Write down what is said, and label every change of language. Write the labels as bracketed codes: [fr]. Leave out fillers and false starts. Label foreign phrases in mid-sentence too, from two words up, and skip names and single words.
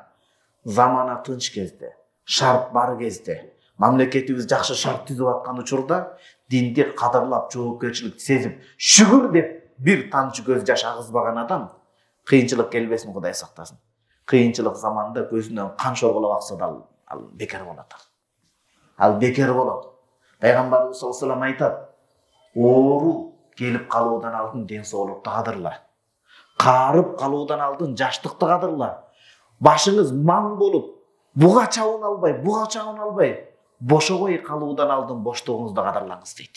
[ky] Замана тынч кезде, шарт бар кезде, мамлекетибиз жакшы шарт түзүп аткан учурда динди кадырлап, жоопкерчилик сезип, шүгүр деп бир тамчы көз жаш агызбаган адам кыйынчылык келбесин, Кудай сактасын. Кыйынчылык заманда көзүнөн кан шорголоп акса да ал бекер болот. Ал бекер болот. Пайгамбарыбыз [ar] صلى الله عليه وسلم [ky] айтат: "Оору келип калуудан алдын ден соолукту кадырла. Каарып калуудан алдын жаштыкты кадырла. Башыңыз маң болуп, буга чабын албай, бошобой калуудан алдын боштугуңузду кадырлаңыз" дейт.